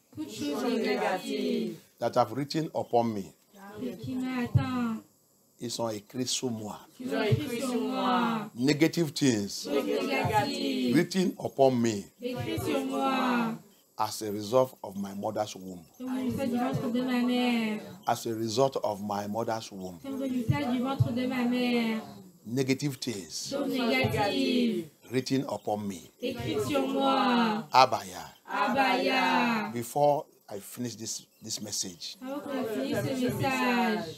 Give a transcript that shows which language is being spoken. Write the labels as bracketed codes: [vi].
[fr] Toute chose négative [en] that have written upon me, [fr] qui m'attend, ils sont écrits sur moi. qui ont écrit sur moi. [en] Negative things [fr] Choses négatives [en] written upon me [fr] écrit sur moi. [en] as a result of my mother's womb. [fr] Comme résultat du ventre de ma mère. [en] As a result of my mother's womb. [fr] Comme résultat du ventre de ma mère. [en] Negative things [fr] Choses négatives [en] written upon me. [fr] écrites sur moi. Abaya. Abaya. [en] Before I finish this message, [fr] Avant qu'on finisse ce message,